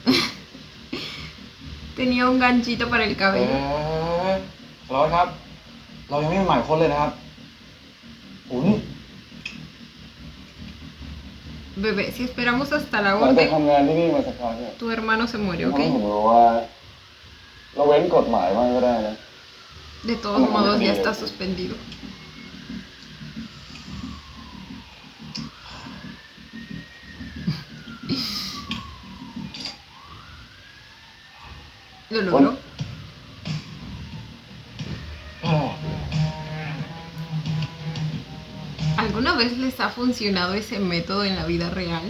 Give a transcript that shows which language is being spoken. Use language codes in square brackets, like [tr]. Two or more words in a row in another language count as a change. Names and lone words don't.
[es] Tenía un ganchito para el [th] เอ๊ [es] cabello. [th] ะสารวัตรครับ เรายังไม่มีหมายค้นเลยนะครับโอ้นี่ [es] Bebé, si esperamos hasta la [th] หลังจาก 1, ทำงานที่นี่มาสักพักเนี่ย [es] tu hermano se muere, [th] ทำให้ผม [es] ¿ok? [th] รู้ว่า เราเว้นกฎหมายบ้างก็ได้นะ [es] De todos modos, ya está suspendido. Lo logró. ¿Alguna vez les ha funcionado ese método en la vida real?